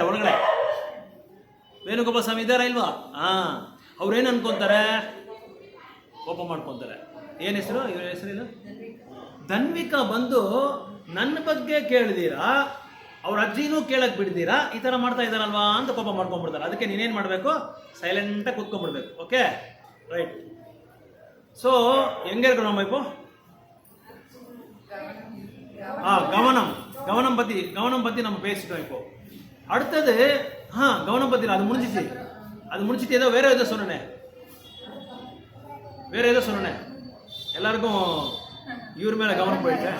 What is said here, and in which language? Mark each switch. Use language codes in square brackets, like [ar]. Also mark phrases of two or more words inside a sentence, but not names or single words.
[kn] ಹೊರಗಡೆ ವೇಣುಗೋಪಾಲ ಸ್ವಾಮಿ ಇದ್ದಾರಾ ಇಲ್ವಾ? ಅವ್ರೇನು ಅನ್ಕೊಂತಾರೆ? ಕೋಪ ಮಾಡ್ಕೊಂತಾರೆ. ಏನು ಹೆಸರು? ಇವ್ರ ಹೆಸರೇನು? ಧನ್ವಿಕಾ ಬಂದು ನನ್ನ ಬಗ್ಗೆ ಕೇಳಿದೀರಾ, ಅವ್ರ ಅಜ್ಜಿನೂ ಕೇಳಕ್ ಬಿಡ್ತೀರಾ, ಈ ಥರ ಮಾಡ್ತಾ ಇದ್ದಾರಲ್ವಾ ಅಂತ ಕೋಪ ಮಾಡ್ಕೊಂಡ್ಬಿಡ್ತಾರೆ. ಅದಕ್ಕೆ ನೀನೇನು ಮಾಡಬೇಕು, ಸೈಲೆಂಟಾಗಿ ಕೂತ್ಕೊಂಡ್ಬಿಡ್ಬೇಕು. ಓಕೆ, [ta] ரைட். ஸோ எங்கே இருக்கணும் நம்ம இப்போ? கவனம் பற்றி நம்ம பேசிட்டோம். இப்போ அடுத்தது கவனம் பற்றி அது முடிஞ்சிட்டு ஏதோ வேற ஏதோ சொன்னேன். எல்லாருக்கும் இவர் மேலே கவனம் போயிட்டேன்.